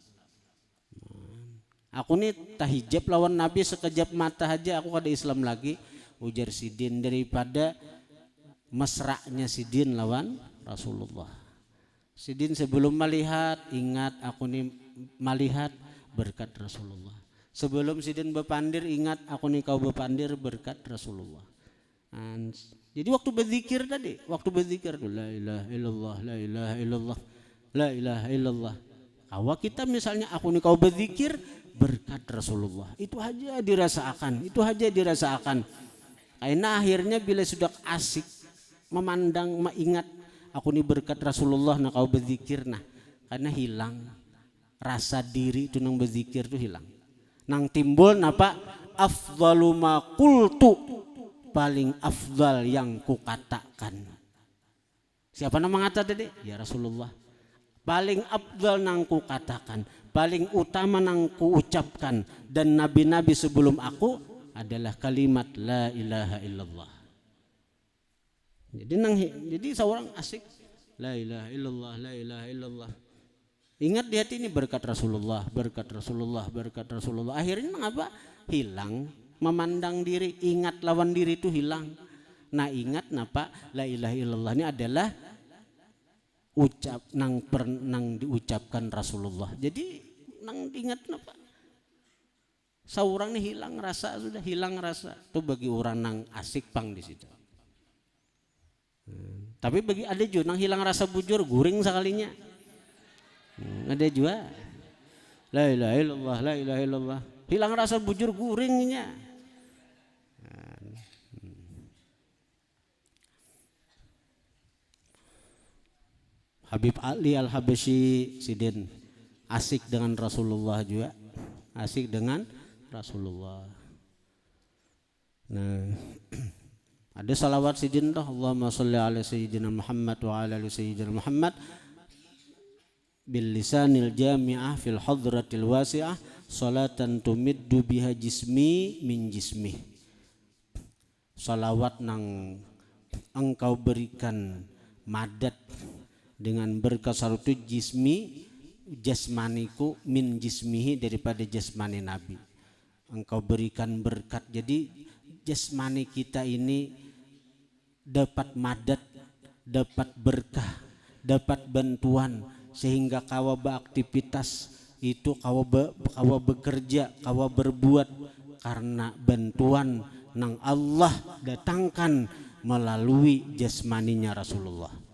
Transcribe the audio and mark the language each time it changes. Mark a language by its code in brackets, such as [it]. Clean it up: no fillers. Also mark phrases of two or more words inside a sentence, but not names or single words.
[bjn] Aku ni tahijab lawan Nabi sekejap mata aja aku kada Islam lagi, ujar Sidin, daripada mesraknya Sidin lawan Rasulullah. Sidin sebelum melihat ingat aku ni melihat berkat Rasulullah. Sebelum Sidin bepandir ingat aku ni kau bepandir berkat Rasulullah. Jadi waktu berzikir tadi, [ar] لا إله إلا الله، لا إله إلا الله، لا إله إلا الله. [bjn] Kalau kita misalnya aku nih kau berzikir berkat Rasulullah, itu aja dirasakan, itu aja dirasakan. Karena akhirnya bila sudah asik memandang, mengingat aku nih berkat Rasulullah, nah kau berzikir, nah karena hilang rasa diri itu nang berzikir tuh hilang. Nang timbul napa [ar] أفضل ما قلت, [bjn] paling afdal yang kukatakan. Siapa nama ngata tadi? Ya Rasulullah. Paling afdal nang kukatakan, paling utama nang kuucapkan dan nabi-nabi sebelum aku adalah kalimat [ar] لا إله إلا الله. [bjn] Jadi seorang asik [ar] لا إله إلا الله، لا إله إلا الله. [bjn] Ingat di hati ini berkat Rasulullah, berkat Rasulullah, berkat Rasulullah. Akhirnya mengapa? Hilang memandang diri, ingat lawan diri itu hilang. Nah ingat napa [ar] لا إله إلا الله [bjn] ini adalah nang diucapkan Rasulullah. Jadi nang ingat napa? Seorang ini hilang rasa, sudah hilang rasa. Itu bagi orang nang asik pang di situ. Tapi bagi ada juga nang hilang rasa bujur guring sekalinya. Ada juga [ar] لا إله إلا الله، لا إله إلا الله. [bjn] Hilang rasa bujur guringnya. Habib Ali Al-Habsyi Sidin asik dengan Rasulullah juga, asik dengan Rasulullah. Nah, ada salawat Sidin dah, [ar] اللهم صل على سيدنا محمد وعلى آل سيدنا محمد باللسان الجامعة في الحضرة الواسعة صلاة تمد بها جسمي من جسمي. [bjn] Salawat nang engkau berikan madat dengan berkat salutu jismi jasmaniku [ar] من جسمه [bjn] daripada jasmani Nabi. Engkau berikan berkat, jadi jasmani kita ini dapat madat, dapat berkah, dapat bantuan, sehingga kawa beraktivitas itu kawa bekerja, kawa berbuat karena bantuan nang Allah datangkan melalui jasmaninya Rasulullah.